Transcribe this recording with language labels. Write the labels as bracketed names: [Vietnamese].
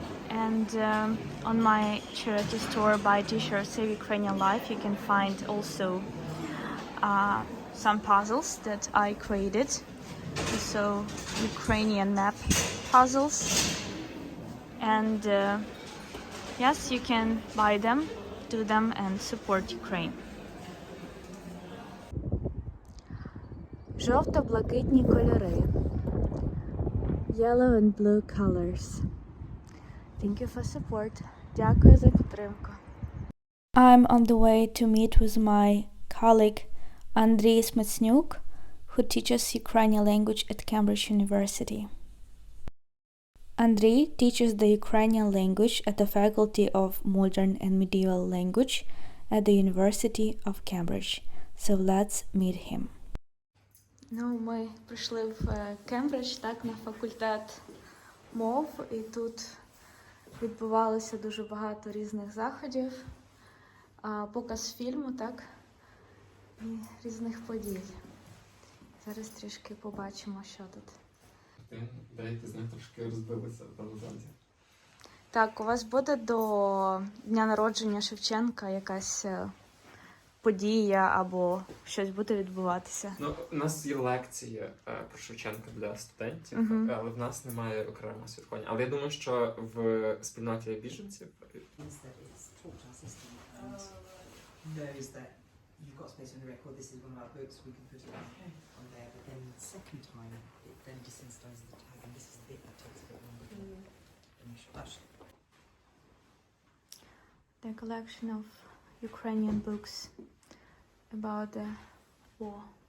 [English] And on my charity store by t-shirt Save Ukrainian Life, you can find also some puzzles that I created. So Ukrainian map puzzles. And yes, you can buy them, do them, and support Ukraine. [Ukrainian] Жовто-блакитні кольори. [English] Yellow and blue colors. Thank you for support. [Ukrainian] Дякую за підтримку. [English] I'm on the way to meet with my colleague Andriy Smetsnyuk, who teaches Ukrainian language at Cambridge University. Andriy teaches the Ukrainian language at the Faculty of Modern and Medieval Language at the University of Cambridge. So let's meet him. [Ukrainian] Ми прийшли в Кембридж, так, на факультет мов, і тут відбувалося дуже багато різних заходів, показ фільму, так, і різних подій. Зараз трішки побачимо, що тут. Деякі з них трошки розбилися в залозі. Так, у вас буде до дня народження Шевченка якась подія або щось буде відбуватися? Ну, у нас є лекції про Шевченка для студентів, але в нас немає окремого святкування. Але я думаю, що в спільноті біженців [English] knows that you've got space on the record, this is one of our books, we can put it on there, but then the second time it then desensitizes the tag, and this is the bit that takes a bit longer to initial. The collection of Ukrainian books about the war.